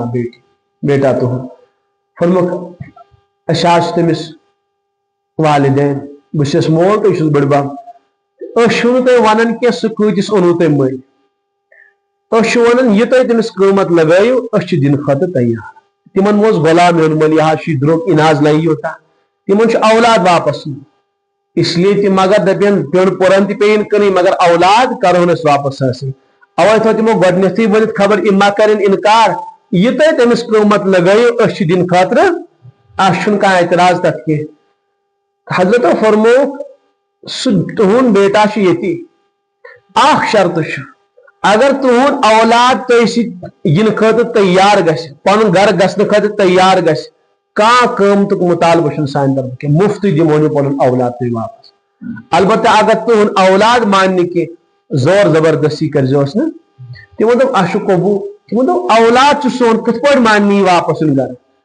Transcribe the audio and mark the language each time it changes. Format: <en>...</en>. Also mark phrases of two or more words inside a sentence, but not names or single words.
<ks>بیٹا تُہُنٛد فرموُکھ أسۍ حظ چھِ تٔمِس والدین بہٕ چھُس مول تہٕ یہِ چھُس بٕڈبب أسۍ چھِو نہٕ تُہۍ ونان کینٛہہ سُہ کۭتِس اوٚنوُ تۄہہِ مٔلۍ أسۍ چھِ ونان یہِ تُہۍ تٔمِس قۭمت لگٲیِو أسۍ چھِ دِنہٕ خٲطرٕ تیار تِمن اوس غلام اوٚنمُت یہِ حظ چھُ درٛوگ یہِ نہ حظ لگہِ یوٗتاہ تمن اولاد واپس اس لیے تم اگر دپن پیون پورن تہ پین کن مگر اولاد کرونس واپس حاصل اوے تھو تمو گۄڈنیتھٕے ؤنِتھ خبر اما کرن انکار یہ تہ تمس قۭمت لگٲیو أسۍ چھِ دِنہٕ خٲطرٕ اَسہِ چھُنہٕ کانٛہہ اعتراض تتھ کینٛہہ حضرتو فرمووُکھ سُہ تُہُنٛد بیٹا چھُ ییٚتی اکھ شرط چھُ اگر تُہُنٛد اولاد تۄہہِ سۭتۍ یِنہٕ خٲطرٕ تیار گژھِ پنُن گرٕ گژھنہٕ خٲطرٕ تیار گژھِ کانٛہہ قۭمتُک مُطالبہٕ چھُنہٕ سانہِ طرفہٕ کینٛہہ مُفتٕے دِمو نہٕ پنُن اولاد تۄہہِ واپس البتہ اگر تُہُنٛد اولاد مانہِ نہٕ کینٛہہ زور زبردستی کٔرزِہوس نہٕ تِمو دوٚپ اَسہِ چھُ قبوٗل تِمو دوٚپ اولاد چھُ سون کِتھ پٲٹھۍ مانہِ یہِ واپس یُن گرٕ</ks>